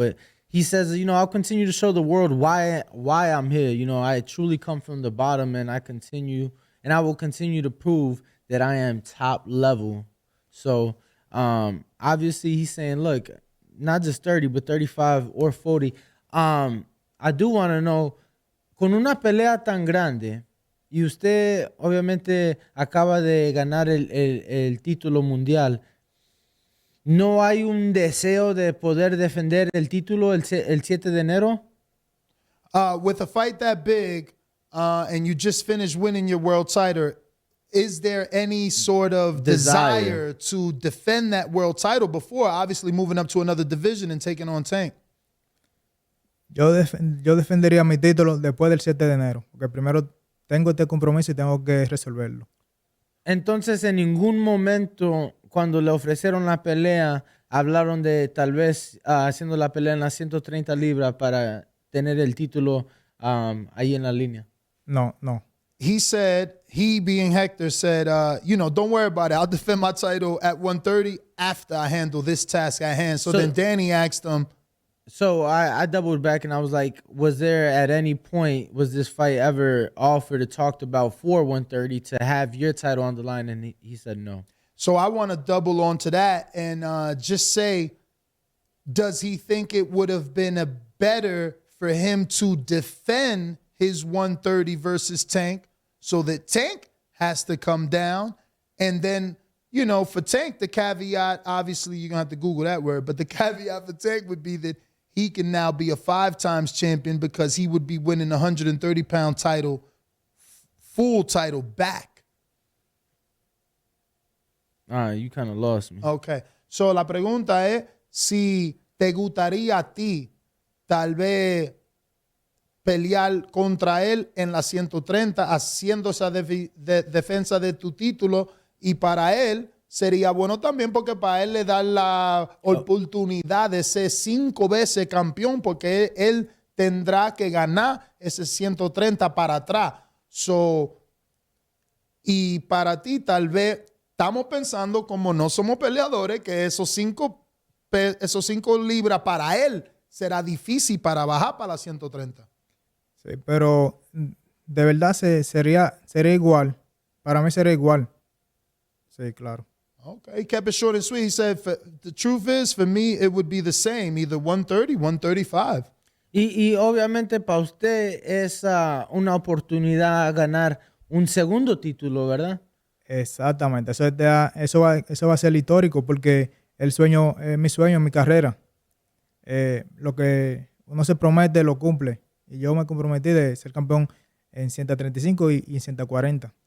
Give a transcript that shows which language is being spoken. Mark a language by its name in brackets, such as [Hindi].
[English] But he says, you know, I'll continue to show the world why I'm here. You know, I truly come from the bottom, and I will continue to prove that I am top level. So obviously, he's saying, look, not just 30, but 35 or 40. I do want to know, [Spanish] con una pelea tan grande, y usted obviamente acaba de ganar el título mundial, ¿no hay un deseo de poder defender el título el 7 de enero? [English] With a fight that big, and you just finished winning your world title, is there any sort of desire to defend that world title before obviously moving up to another division and taking on Tank? [Spanish] Yo defendería mi título después del 7 de enero, porque primero tengo este compromiso y tengo que resolverlo. Entonces, en ningún momento, cuando le ofrecieron la pelea, hablaron de tal vez haciendo la pelea en las 130 libras para tener el título ahí en la línea. No. [English] He said, he being Hector said, you know, don't worry about it. I'll defend my title at 130 after I handle this task at hand. So then Danny asked him. So I doubled back and I was like, was there at any point, was this fight ever offered or talked about for 130 to have your title on the line? And he said no. So I want to double onto that and just say, does he think it would have been better for him to defend his 130 versus Tank so that Tank has to come down? And then, you know, for Tank, the caveat, obviously you're going to have to Google that word, but the caveat for Tank would be that he can now be a 5 times champion because he would be winning a 130-pound title, full title back. You kind of lost me. Okay. [Spanish] So la pregunta es si te gustaría a ti tal vez pelear contra él en la 130 haciendo esa defensa de tu título, y para él sería bueno también porque para él le da la oportunidad de ser 5 veces campeón, porque él tendrá que ganar ese 130 para atrás. So, y para ti tal vez estamos pensando, como no somos peleadores, que esos 5 libras para él será difícil para bajar para la 130. Sí, pero de verdad sería igual. Para mí sería igual. Sí, claro. [English] Okay, he kept it short and sweet. He said, the truth is, for me, it would be the same, either 130, 135. [Spanish] Y obviamente para usted es una oportunidad a ganar un segundo título, ¿verdad? Exactamente. Eso va a ser histórico porque mi sueño, mi carrera. Lo que uno se promete lo cumple. Y yo me comprometí de ser campeón en 135 y en 140.